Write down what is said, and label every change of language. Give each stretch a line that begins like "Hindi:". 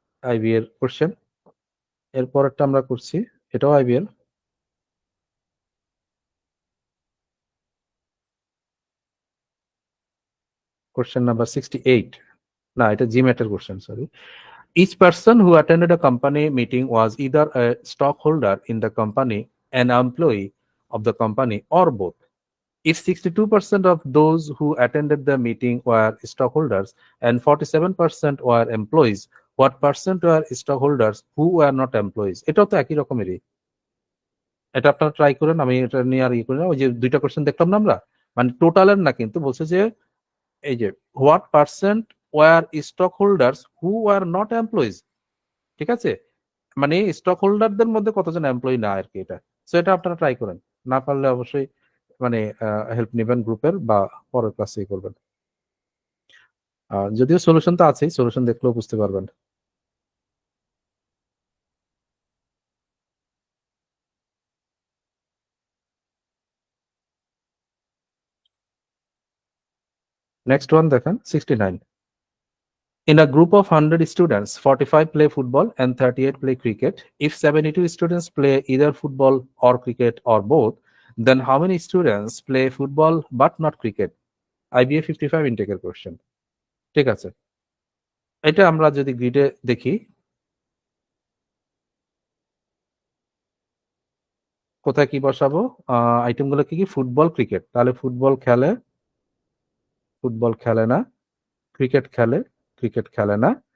Bangla: IB এর question, এর পরেরটা আমরা করছি, এটাও আইবি এর। কোশ্চেন নাম্বার 68, না এটা জিম্যাটের question, sorry.
English: Each person who attended a company meeting was either a stockholder in the company, an employee of the company, or both. If 62% of those who attended the meeting were stockholders and 47% were employees, what percent were stockholders who were not employees?
Bangla: এটাও তো একই রকমেরই। এটা আপনারা try করেন, আমি এটা নিয়ে আর করি না। ওই যে দুইটা কোশ্চেন দেখলাম না আমরা, মানে টোটালের না, কিন্তু বলছে যে এই যে
English: what percent were stockholders who were not employees,
Bangla: ঠিক আছে? মানে স্টক হোল্ডারদের মধ্যে কতজন এমপ্লয়ি না আর কি, এটা। সো এটা আপনারা ট্রাই করেন, না পারলে অবশ্যই মানে হেল্প নেবেন গ্রুপের, বা পরের ক্লাসে করবেন। যদিও সলিউশন তো আছেই, সলিউশন দেখলেও বুঝতে পারবেন। নেক্সট ওয়ান দেখেন, 69.
English: In a group of 100 students, 45 play football and 38 play cricket. If 72 students play either football or cricket or both, then how many students play football but not cricket?
Bangla: IBA 55 ইনটেকের question, ঠিক আছে? এটা আমরা যদি গ্রিডে দেখি, কোথায় কি বসাবো? আইটেমগুলো কি কি? Football, cricket. তাহলে ফুটবল খেলে না, ক্রিকেট খেলে না।